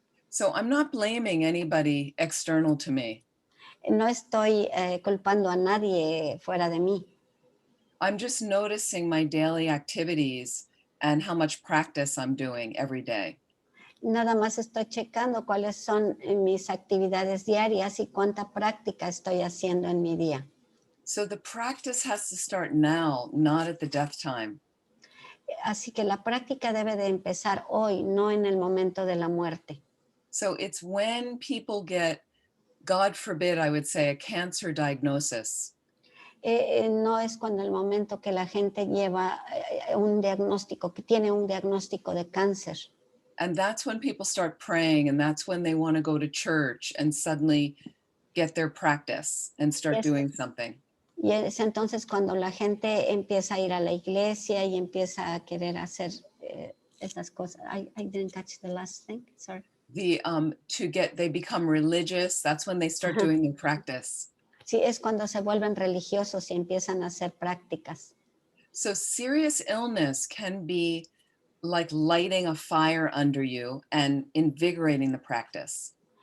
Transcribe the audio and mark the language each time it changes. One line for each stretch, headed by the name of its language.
English: So I'm not blaming anybody external to me.
Spanish: No estoy culpando a nadie fuera de mí.
English: I'm just noticing my daily activities and how much practice I'm doing every day.
Spanish: Nada más estoy checando cuáles son mis actividades diarias y cuánta práctica estoy haciendo en mi día.
English: So the practice has to start now, not at the death time.
Spanish: Así que la práctica debe de empezar hoy, no en el momento de la muerte.
English: So it's when people get, God forbid, I would say, a cancer diagnosis.
Spanish: No es cuando el momento que la gente lleva un diagnóstico, que tiene un diagnóstico de cáncer.
English: And that's when people start praying, and that's when they want to go to church and suddenly get their practice and start Yes. doing something.
Spanish: Y es entonces cuando la gente empieza a ir a la iglesia y empieza a querer hacer estas cosas.
English: I didn't catch the last thing, sorry. They become religious. That's when they start Ajá. doing their practice.
Spanish: Sí, es cuando se vuelven religiosos y empiezan a hacer prácticas.
English: So serious illness can be like lighting a fire under you and invigorating the practice.